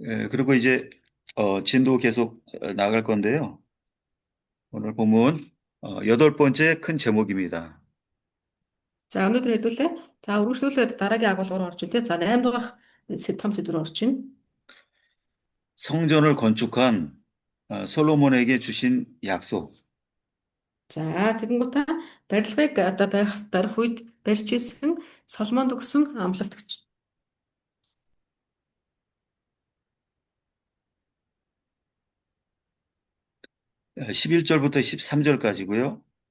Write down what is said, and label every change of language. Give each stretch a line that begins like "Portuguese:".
Korean: 그리고 이제 진도 계속 나갈 건데요. 오늘 본문 8번째 큰 제목입니다.
Mongolian: За, өнөөдөр хэдүүлээ. За, үргэлжлүүлээд дараагийн агуулгаар орж ин тэ. За, 8 дугаар том сэдвээр орж ин.
Korean: 성전을 건축한 솔로몬에게 주신 약속.
Mongolian: За, тэгэнгүүтээ барилгыг одоо барих үед барьж исэн Соломонд өгсөн амлалт гэж.
Korean: 11절부터 13절까지고요.